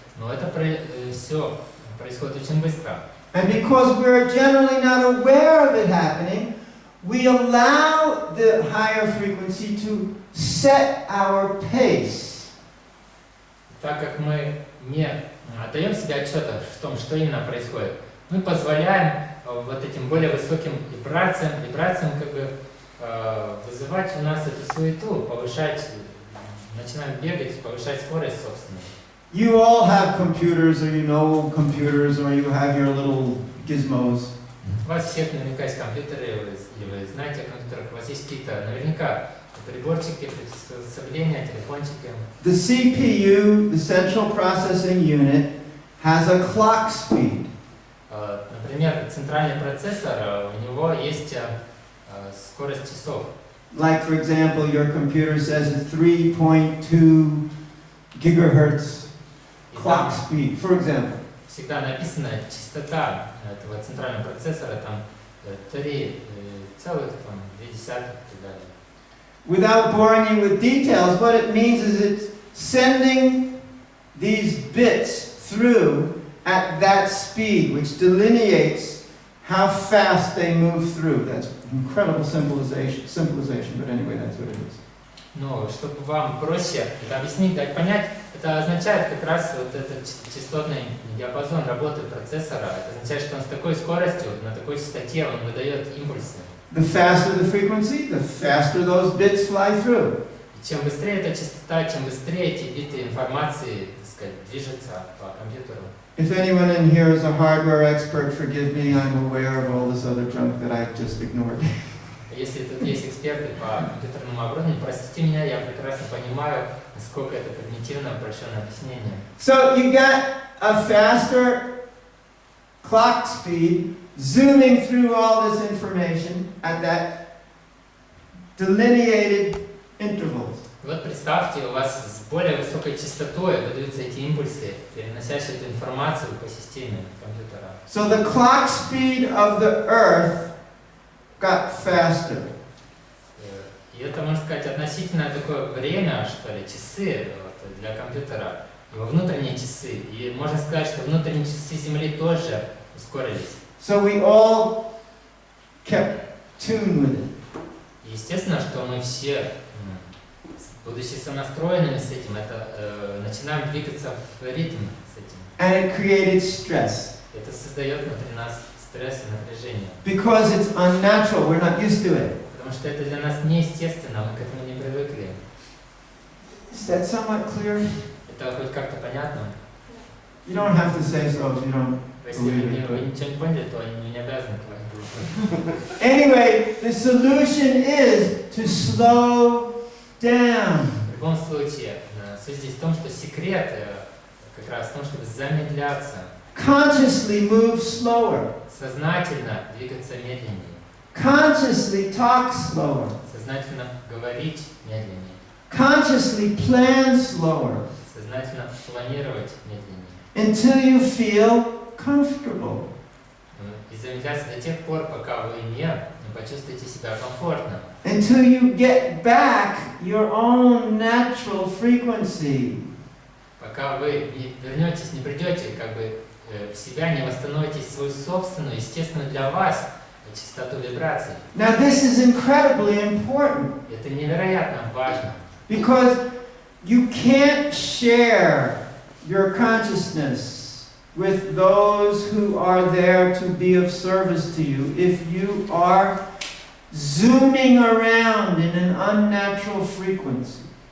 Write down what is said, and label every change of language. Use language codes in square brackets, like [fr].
[ru] Но это все происходит очень быстро. [en] And because we're generally not aware of it happening, we allow the higher frequency to set our pace. [ru] Так как мы не отдаем себе отчета в том, что именно происходит, мы позволяем вот этим более высоким вибрациям как бы вызывать у нас эту суету, повышать, начинаем бегать, повышать скорость собственную. [en] You all have computers, or you know computers, or you have your little gizmos. [ru] У вас всех наверняка есть компьютеры, или вы знаете о компьютерах, у вас есть какие-то наверняка приборчики, приспособления, телефончики. [en] The CPU, the central processing unit, has a clock speed. [ru] Например, центральный процессор, у него есть скорость часов. [en] Like, for example, your computer says it's 3.2 gigahertz clock speed, for example. [ru] Всегда написана частота этого центрального процессора, там 3,2 и так далее. [en] Without boring you with details, what it means is it's sending these bits through at that speed, which delineates how fast they move through. That's incredible symbolization, but anyway, that's what it is. [ru] Но чтобы вам проще это объяснить, дать понять, это означает как раз вот этот частотный диапазон работы процессора. Это означает, что он с такой скоростью, на такой частоте он выдает импульсы. [en] The faster the frequency, the faster those bits fly through. [ru] И чем быстрее эта частота, чем быстрее эти биты информации, так сказать, движутся по компьютеру. [en] If anyone in here is a hardware expert, forgive me, I'm aware of all this other junk that I just ignored. [ru] Если тут есть эксперты по компьютерному оборудованию, простите меня, я прекрасно понимаю, насколько это примитивно упрощенное объяснение. [en] So you got a faster clock speed zooming through all this information at that delineated intervals. [ru] Вот представьте, у вас с более высокой частотой выдаются эти импульсы, переносящие эту информацию по системе компьютера. [en] So the clock speed of the Earth got faster. [ru] И это, можно сказать, относительно такое время, что ли, часы вот, для компьютера, его внутренние часы. И можно сказать, что внутренние часы Земли тоже ускорились. [en] So we all kept tune with it. [ru] И естественно, что мы все, будучи сонастроенными с этим, начинаем двигаться в ритм с этим. [en] And it created stress. [ru] Это создает внутри нас стресс и напряжение. [en] Because it's unnatural, we're not used to it. [ru] Потому что это для нас неестественно, мы к этому не привыкли. [en] Is that somewhat clear? [ru] Это хоть как-то понятно? [en] You don't have to say so if you don't. [ru] Если вы ничего не поняли, то не обязаны говорить. [en] Anyway, the solution is to slow down. [ru] В любом случае, суть здесь в том, что секрет как раз в том, чтобы замедляться. [en] Consciously move slower. [ru] Сознательно двигаться медленнее. [en] Consciously talk slower. [ru] Сознательно говорить медленнее. [en] Consciously plan slower. [ru] Сознательно планировать медленнее. [en] Until you feel comfortable. [ru] И замедляться до тех пор, пока вы не почувствуете себя комфортно. [en] Until you get back your own natural frequency. [ru] Пока вы не вернетесь, не придете как бы в себя, не восстановите свою собственную, естественную для вас частоту вибраций. [en] Now this is incredibly important. [ru] Это невероятно важно. [en] Because you can't share your consciousness with those who are there to be of service to you if you are zooming around in an unnatural frequency.